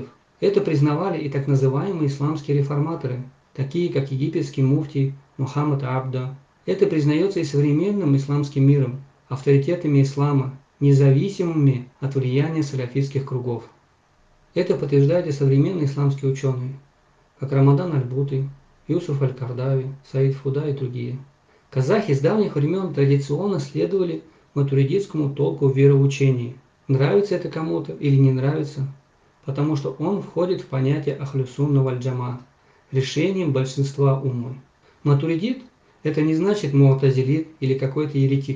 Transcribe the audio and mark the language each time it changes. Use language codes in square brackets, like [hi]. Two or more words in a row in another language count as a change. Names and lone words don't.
[ru] Это признавали и так называемые исламские реформаторы, такие как египетский муфтий Мухаммад Абда. Это признается и современным исламским миром, авторитетами ислама, независимыми от влияния саляфитских кругов. Это подтверждают и современные исламские ученые, как Рамадан аль-Буты, Юсуф аль-Кардави, Саид Фуда и другие. Казахи с давних времен традиционно следовали матуридитскому толку в вероучении. Нравится это кому-то или не нравится, потому что он входит в понятие Ахлю Сунна валь Джама, решением большинства уммы. Матуридит – это не значит муатазилит или какой-то еретик.